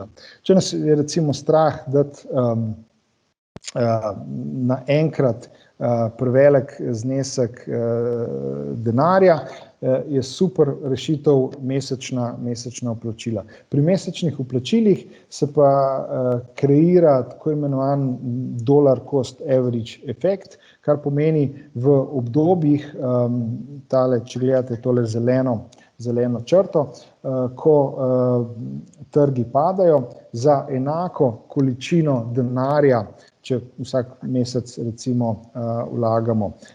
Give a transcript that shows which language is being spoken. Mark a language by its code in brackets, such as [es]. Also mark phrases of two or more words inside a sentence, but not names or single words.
[sl] Če nas je recimo strah dati naenkrat prevelik znesek denarja, je super rešitev mesečna vplačila. Pri mesečnih vplačilih se pa kreira tako imenovan [en] dollar cost average [sl] efekt, kar pomeni v obdobjih, če gledate tole zeleno črto, ko trgi padajo, za enako količino denarja, če vsak mesec recimo vlagamo